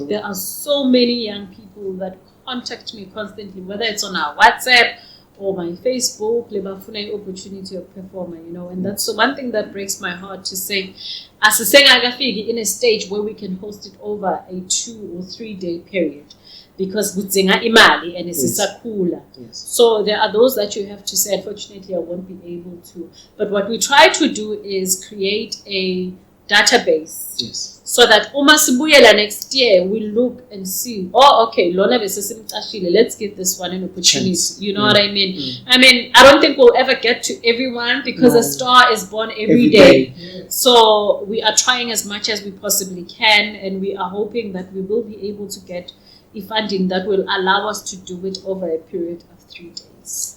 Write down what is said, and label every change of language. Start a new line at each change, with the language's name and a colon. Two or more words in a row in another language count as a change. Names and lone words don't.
English: There are so many young people that contact me constantly, whether it's on our WhatsApp or my Facebook, lebafuna opportunity of performer, you know, and that's the one thing that breaks my heart to say, as a singer in a stage where we can host it over a 2 or 3 day period. Because
Swati: kudzinga imali
English: and it's isakula. So there are those that you have to say, unfortunately, I won't be able to. But what we try to do is create a database, so that
Swati: uma sibuyela
English: next year we look and see, okay,
Swati: lona besesimcashile,
English: let's give this one an opportunity. You know what I mean? I mean, I don't think we'll ever get to everyone, because a star is born every day. So we are trying as much as we possibly can, and we are hoping that we will be able to get funding that will allow us to do it over a period of 3 days.